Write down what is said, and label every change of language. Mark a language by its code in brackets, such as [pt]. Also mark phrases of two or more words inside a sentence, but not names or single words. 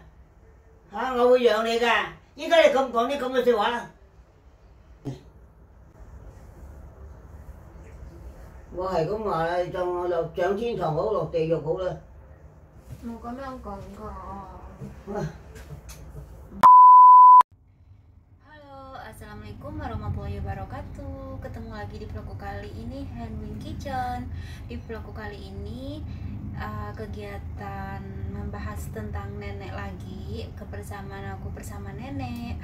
[yue] 嚇，我會養你㗎。依家你咁講啲咁嘅説話，我係咁話啦，就我落上天堂好，落地獄好啦。冇咁樣講㗎。Halo, [ar] السلام عليكم ورحمة الله وبركاته. [id] Ketemu lagi di vlogku kali ini, Handwin Kitchen. Di vlogku kali ini kegiatan membahas tentang nenek lagi, kebersamaan aku bersama nenek.